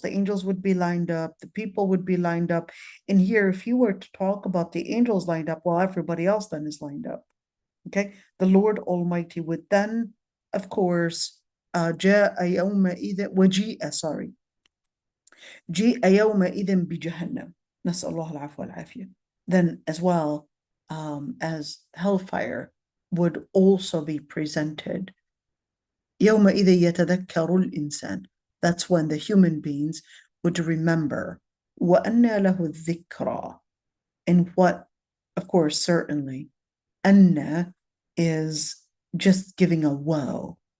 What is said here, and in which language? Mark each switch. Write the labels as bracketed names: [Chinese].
[English] The angels would be lined up, the people would be lined up. And here, if you were to talk about the angels lined up, well, everybody else then is lined up. Okay, the Lord Almighty would then, of course, [Arabic] جاء يومئذ وجيء [English] sorry [Arabic] جيء يومئذ بجهنم نسأل الله العفو والعافية. [English] Then as well as hellfire would also be presented. [Arabic] يومئذ يتذكر الإنسان. [English] That's when the human beings would remember. [Arabic] وأنى له الذكرى. [English] And what, of course, certainly, أن is just giving a whoa.